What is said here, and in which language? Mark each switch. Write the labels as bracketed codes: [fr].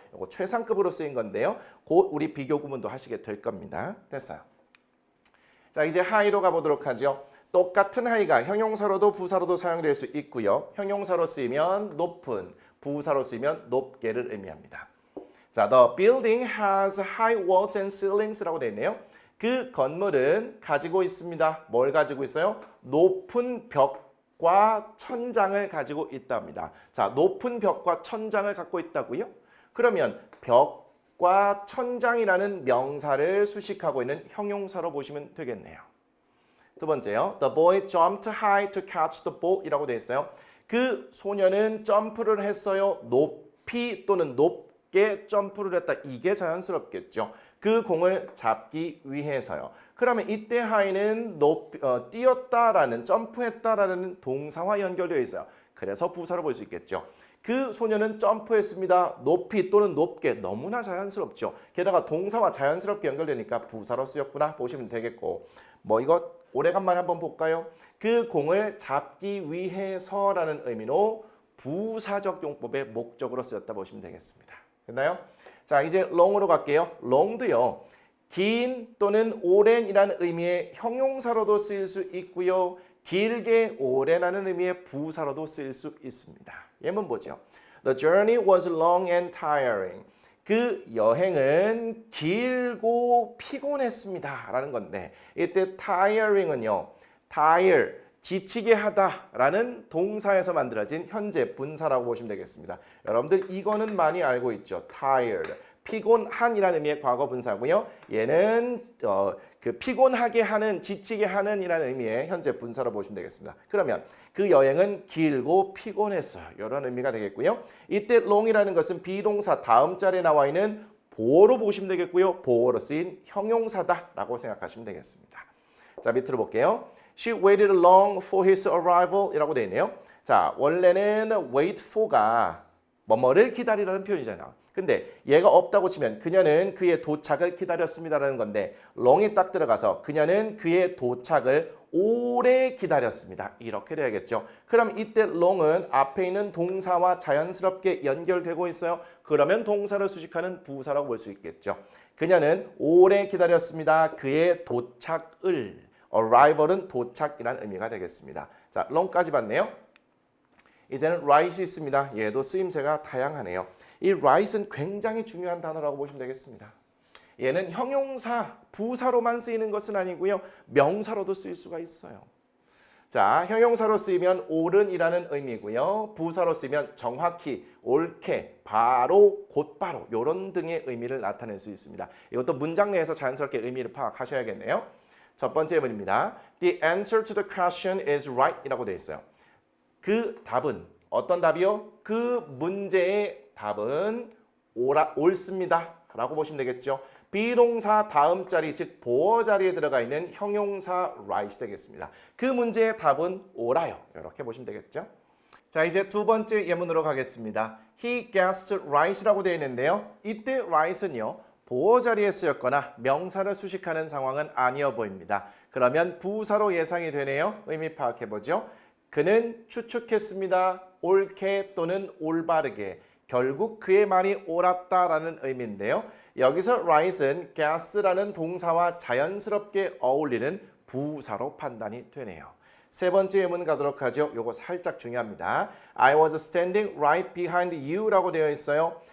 [ko] 이거 최상급으로 쓰인 건데요. 곧 우리 비교 구문도 하시게 될 겁니다. 됐어요. 자, 이제 하이로 가보도록 하죠. 똑같은 하이가 형용사로도 부사로도 사용될 수 있고요. 형용사로 쓰이면 높은, 부사로 쓰이면 높게를 의미합니다. [en] 자, the building has high walls and ceilings라고 [ko] 되어 있네요. 그 건물은 가지고 있습니다. 뭘 가지고 있어요? 높은 벽과 천장을 가지고 있답니다. 자, 높은 벽과 천장을 갖고 있다고요? 그러면 벽과 천장이라는 명사를 수식하고 있는 형용사로 보시면 되겠네요. 두 번째요. [en] The boy jumped high to catch the ball [ko] 이라고 되어 있어요. 그 소년은 점프를 했어요. 높이 또는 높게 점프를 했다. 이게 자연스럽겠죠. 그 공을 잡기 위해서요. 그러면 이때 high는 뛰었다라는 점프했다라는 동사와 연결되어 있어요. 그래서 부사로 볼 수 있겠죠. 그 소년은 점프했습니다. 높이 또는 높게 너무나 자연스럽죠. 게다가 동사와 자연스럽게 연결되니까 부사로 쓰였구나 보시면 되겠고 뭐 이거 오래간만에 한번 볼까요? 그 공을 잡기 위해서라는 의미로 부사적 용법의 목적으로 쓰였다 보시면 되겠습니다. 됐나요? 자, 이제 long으로 갈게요. long도요. 긴 또는 오랜이라는 의미의 형용사로도 쓰일 수 있고요. 길게 오래라는 의미의 부사로도 쓰일 수 있습니다. 예문 보죠. [en] The journey was long and tiring. [ko] 그 여행은 길고 피곤했습니다. 라는 건데 이때 tiring은요. tire, 지치게 하다라는 동사에서 만들어진 현재 분사라고 보시면 되겠습니다. 여러분들 이거는 많이 알고 있죠. tired, 피곤한이라는 의미의 과거 분사고요. 얘는 그 피곤하게 하는, 지치게 하는 이라는 의미의 현재 분사로 보시면 되겠습니다. 그러면 그 여행은 길고 피곤했어요. 이런 의미가 되겠고요. 이때 long이라는 것은 비동사 다음 자리에 나와 있는 보어로 보시면 되겠고요. 보어로 쓰인 형용사다라고 생각하시면 되겠습니다. 자, 밑으로 볼게요. [en] She waited long for his arrival [ko] 이라고 되어 있네요. 자, 원래는 wait for가 뭐뭐를 기다리라는 표현이잖아요. 근데 얘가 없다고 치면 그녀는 그의 도착을 기다렸습니다라는 건데 long이 딱 들어가서 그녀는 그의 도착을 오래 기다렸습니다. 이렇게 돼야겠죠. 그럼 이때 long은 앞에 있는 동사와 자연스럽게 연결되고 있어요. 그러면 동사를 수식하는 부사라고 볼 수 있겠죠. 그녀는 오래 기다렸습니다. 그의 도착을 arrival은 도착이라는 의미가 되겠습니다. 자, long까지 봤네요. 이제는 right이 있습니다. 얘도 쓰임새가 다양하네요. 이 right은 굉장히 중요한 단어라고 보시면 되겠습니다. 얘는 형용사, 부사로만 쓰이는 것은 아니고요. 명사로도 쓰일 수가 있어요. 자, 형용사로 쓰이면 옳은이라는 의미고요. 부사로 쓰이면 정확히, 옳게, 바로, 곧바로 이런 등의 의미를 나타낼 수 있습니다. 이것도 문장 내에서 자연스럽게 의미를 파악하셔야겠네요. 첫 번째 예문입니다. [en] The answer to the question is right [ko] 이라고 되어 있어요. 그 답은 어떤 답이요? 그 문제의 답은 옳습니다 라고 보시면 되겠죠. 비동사 다음 자리 즉 보어 자리에 들어가 있는 형용사 right이 되겠습니다. 그 문제의 답은 옳아요. 이렇게 보시면 되겠죠. 자, 이제 두 번째 예문으로 가겠습니다. [en] He guessed right이라고 [ko] 되어 있는데요. 이때 right은요. 보어 자리에 쓰였거나 명사를 수식하는 상황은 아니어 보입니다. 그러면 부사로 예상이 되네요. 의미 파악해보죠. 그는 추측했습니다. 옳게 또는 올바르게. 결국 그의 말이 옳았다라는 의미인데요. 여기서 right은 guessed라는 동사와 자연스럽게 어울리는 부사로 판단이 되네요. 세 번째 예문 가도록 하죠. 요거 살짝 중요합니다. [en] I was standing right behind you라고 [ko] 되어 있어요.